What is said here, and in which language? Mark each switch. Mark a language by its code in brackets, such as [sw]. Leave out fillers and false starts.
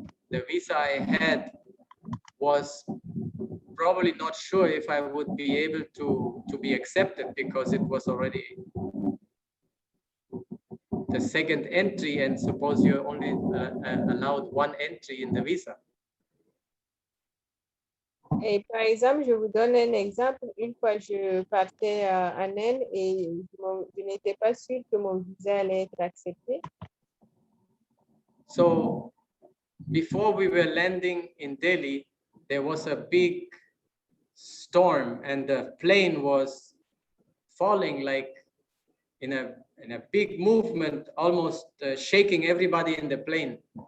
[en] the visa I had was probably not sure if I would be able to be accepted, because it was already the second entry, and suppose you're only allowed one entry in the visa. [fr] Et par exemple, je vous donne un exemple. Une fois, je partais en Inde et je n'étais pas sûre que mon visa allait être accepté. [en] So before we were landing in Delhi, there was a big storm and the plane was falling like in a big movement, almost shaking everybody in the plane.